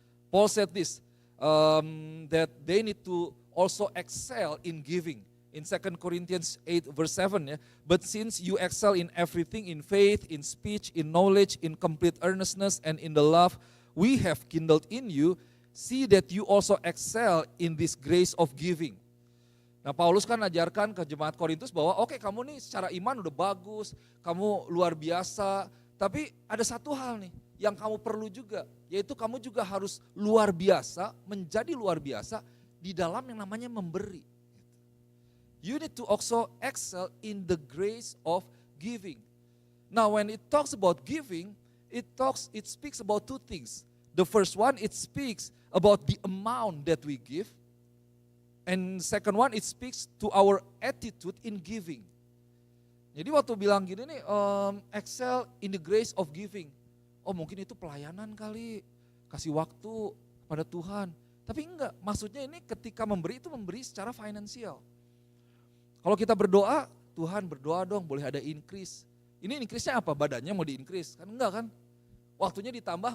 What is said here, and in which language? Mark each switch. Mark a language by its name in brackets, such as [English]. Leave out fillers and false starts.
[English] Paul said this, that they need to also excel in giving. In 2 Corinthians 8 verse 7, yeah, but since you excel in everything, in faith, in speech, in knowledge, in complete earnestness, and in the love we have kindled in you, see that you also excel in this grace of giving. [Indonesian] Nah Paulus kan ajarkan ke jemaat Korintus bahwa oke, kamu nih secara iman udah bagus, kamu luar biasa, tapi ada satu hal nih yang kamu perlu juga, yaitu kamu juga harus luar biasa, menjadi luar biasa di dalam yang namanya memberi. [English] You need to also excel in the grace of giving. Now when it talks about giving, it speaks about 2 things. The first one, it speaks about the amount that we give. And second one, it speaks to our attitude in giving. [Indonesian] Jadi waktu bilang gini nih, [English] excel in the grace of giving. [Indonesian] Oh mungkin itu pelayanan kali, kasih waktu pada Tuhan. Tapi enggak, maksudnya ini ketika memberi itu memberi secara finansial. Kalau kita berdoa, Tuhan berdoa dong boleh ada increase. Ini increase-nya apa? Badannya mau di-increase? Kan enggak kan? Waktunya ditambah?